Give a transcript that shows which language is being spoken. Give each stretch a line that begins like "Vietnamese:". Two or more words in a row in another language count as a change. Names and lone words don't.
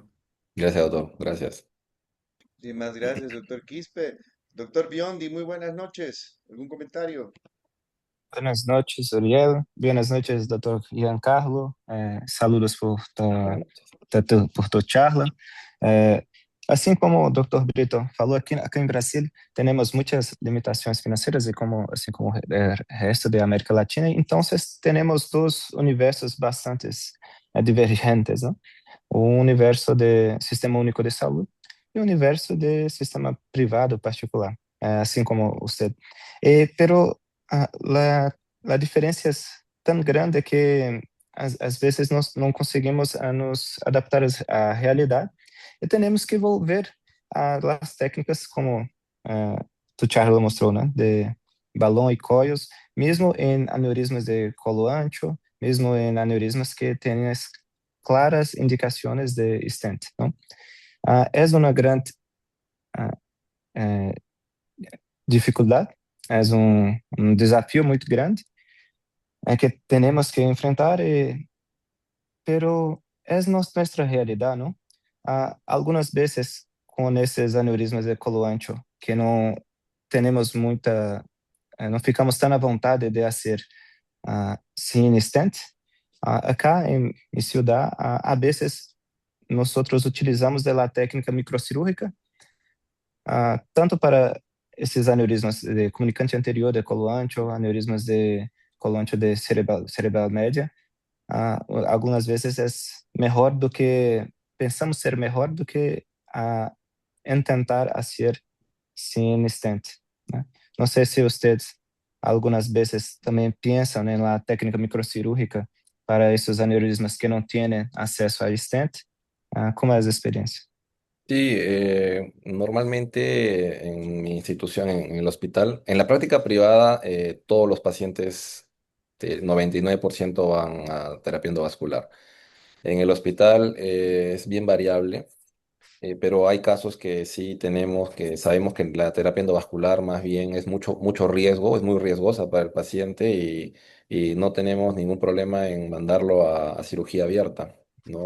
Spanish: Gracias, doctor. Gracias. Muchísimas gracias, doctor Quispe. Doctor Biondi, muy buenas noches. ¿Algún comentario? Buenas noches, Uriel. Buenas noches, Dr. Giancarlo. Saludos Buenas noches. por tu charla.
Portuguese: Assim como o Dr. Brito falou, aqui em Brasil temos muitas limitações financeiras, e assim como o resto da América Latina, então temos dois universos bastante divergentes, né? O universo de Sistema Único de Saúde e o universo de sistema privado particular, assim como você.
Spanish: Pero la diferencia es tan grande que
Portuguese: às vezes nós não conseguimos nos adaptar à realidade e temos que
Spanish: volver a las técnicas como tu charla
Portuguese: mostrou, né? De balão e coios, mesmo em aneurismas de colo ancho, mesmo em aneurismas que têm claras indicações de stent, não? É uma grande ah, eh, dificuldade, é um desafio muito grande, que temos que enfrentar, pero é nossa realidade, não? Algumas vezes com esses aneurismas de colo ancho que não temos muita, não ficamos tão à vontade de fazer sem stent.
Spanish: Acá em mi ciudad, a veces nosotros utilizamos de la técnica microcirúrgica, tanto para
Portuguese: esses aneurismas de comunicante anterior de colo ancho, aneurismas de colo ancho de cerebral média. Algumas vezes é melhor do que, pensamos ser melhor do que tentar fazer sem stent, né? Não sei se vocês algumas vezes também pensam na técnica microcirúrgica para esses aneurismas que não têm acesso a stent. Como é a experiência?
Spanish: Sí, normalmente en mi institución, en el hospital, en la práctica privada, todos los pacientes, 99% van a terapia endovascular. En el hospital es bien variable, pero hay casos que sí tenemos, que sabemos que la terapia endovascular más bien es mucho riesgo, es muy riesgosa para el paciente y no tenemos ningún problema en mandarlo a cirugía abierta, ¿no?